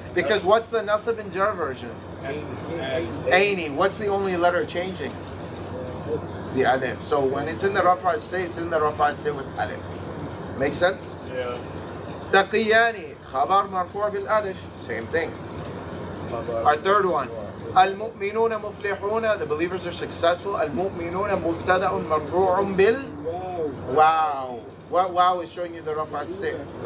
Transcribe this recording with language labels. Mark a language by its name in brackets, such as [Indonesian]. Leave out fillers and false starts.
[English] Because what's the nasab and jar version? Ani. What's the only letter changing? The alif. So when it's in the rafa'at state, it's in the rafa'at state with alif. Make sense? Yeah. [Arabic] تقياني خبر مرفوع بالالف. [English] Same thing. Our third one. [Arabic] المؤمنون مفلحون. [English] The believers are successful. [Arabic] المؤمنون مبتدأ مرفوع بال. [English] Wow. What wow is showing you the rafa'at state?